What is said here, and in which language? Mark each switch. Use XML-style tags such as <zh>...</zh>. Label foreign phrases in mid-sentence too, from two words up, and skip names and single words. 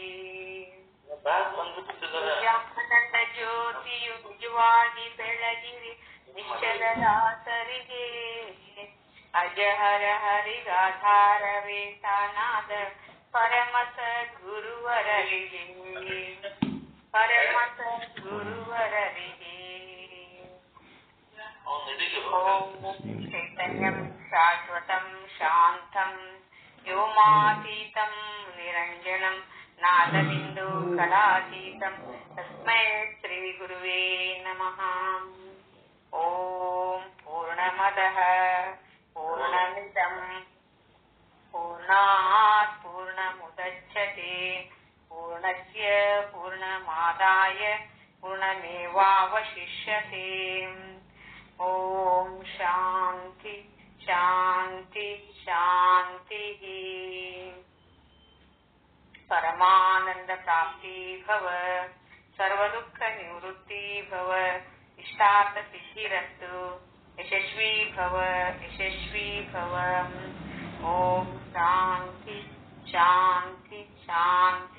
<kn>ಜ್ಞಾನದ ಜ್ಯೋತಿಯು ನಿಜವಾಗಿ ಬೆಳಗಿರಿ ನಿಶ್ಚಲ ದಾಸರಿಗೆ ಅಜಹರ ಹರಿಗಾಧಾರವೇ ತಾನಾದ ಪರಮ ಸದ್ಗುರುವರರಿಗೆ ಪರಮ ಸದ್ಗುರುವರರಿಗೆ</kn> <sa>ಓಂ ಚೈತನ್ಯಂ ಶಾಶ್ವತಂ ಶಾಂತಂ ವ್ಯೋಮಾತೀತಂ ನಿರಂಜನಂ ನಾದಬಿಂದು ಕಲಾತೀತಂ ತಸ್ಮೈ ಶ್ರೀ ಗುರುವೇ ನಮಃ. ಓಂ ಪೂರ್ಣಮದಃ ಪೂರ್ಣಮಿದಂ ಪೂರ್ಣಾತ್ ಪೂರ್ಣಮುದಚ್ಯತೆ ಪೂರ್ಣಸ್ಯ ಪೂರ್ಣಮಾದಾಯ ಪೂರ್ಣಮೇವಾವಶಿಷ್ಯತೆ. ಓಂ ಶಾಂತಿ ಶಾಂತಿ ಶಾಂತಿ. ಪರಮಾನಂದ ಪ್ರಾಪ್ತಿ ಭವ, ಸರ್ವದುಃಖ ನಿವೃತ್ತಿ ಭವ, ಇಷ್ಟಾರ್ಥ ಸಿದ್ಧಿರಸ್ತು, ಯಶಸ್ವಿ ಭವ ಯಶಸ್ವಿ ಭವ. ಓಂ ಶಾಂತಿ ಶಾಂತಿ ಶಾಂತಿ.</sa>